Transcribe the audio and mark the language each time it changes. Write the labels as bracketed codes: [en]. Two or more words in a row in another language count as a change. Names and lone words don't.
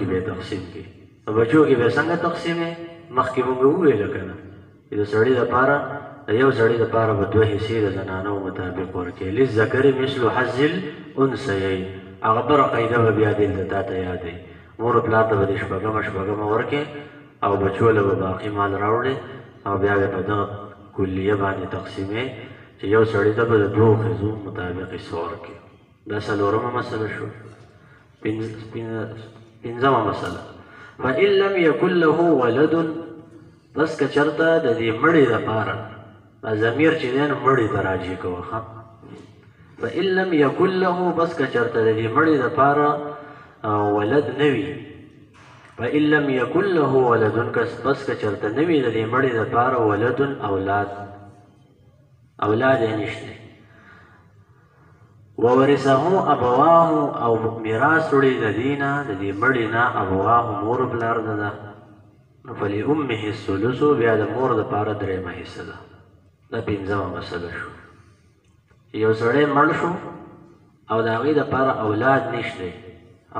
[ps] به یې تقسیم کړي په بچو کې به یې څنګه تقسیمې مخکې مونږ وویله که نه چې د سړي دپاره د یو سړي دپاره به دوه حصې د زنانو مطابق ورکړي [ar] للذکر مثل حظ الانثیین [ps] هغه بله قاعده به بیا دلته تا ته یادوي مور و پلار ته به د شپږمه ورکړي او بچو له به باقي مال راوړي او بیا به په دغه کلیه باندې تقسیمې چې یو سړي ته به د دوو ښځو مطابق حصه ورکړي دا څلورمه مسله شو پنځمه مسله [ar] فإن لم يكن له ولد [ps] بس که چېرته د دې مړي دپاره ضمیر چې دی نو مړي ته راجع کوه ښه [ar] فإن لم يكن له [ps] بس که چېرته د دې مړي دپاره ولد نه وي [ar] فإن لم يكن له ولد [ps] بس که چېرته نه وي د دې مړي دپاره ولد اولاد یې نشته [ar] وورثه ابواه [ps] او میراث وړي د دې نه د دې مړي نه ابواه مور پلار ده نو [ar] فلأمه الثلث [ps] بیا د مور دپاره درېیمه حصه ده دا پنځمه مسله شو یو سړی مړ شو او د هغې دپاره اولاد نشته او